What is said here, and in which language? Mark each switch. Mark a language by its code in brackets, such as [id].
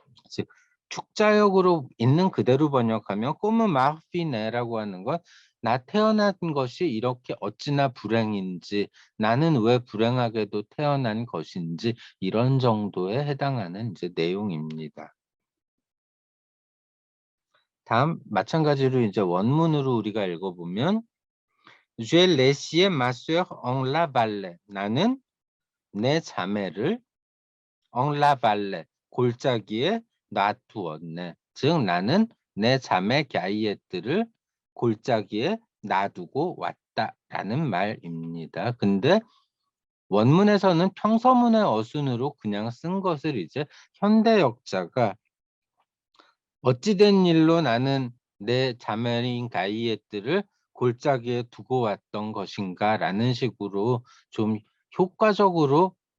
[ko] 즉 축자역으로 있는 그대로 번역하면 꼬무 마르피네라고 하는 건 나 태어난 것이 이렇게 어찌나 불행인지, 나는 왜 불행하게도 태어난 것인지, 이런 정도에 해당하는 이제 내용입니다. 다음 마찬가지로 이제 원문으로 우리가 읽어보면 [fr] J'ai laissé ma sœur en la vallée. [ko] 나는 내 자매를 [fr] en la vallée, [ko] 골짜기에 놔두었네. 즉 나는 내 자매 갸이에트를 골짜기에 놔두고 왔다라는 말입니다. 근데 원문에서는 평서문의 어순으로 그냥 쓴 것을 이제 현대 역자가 어찌된 일로 나는 내 자매인 가이에트를 골짜기에 두고 왔던 것인가 라는 식으로 좀 효과적으로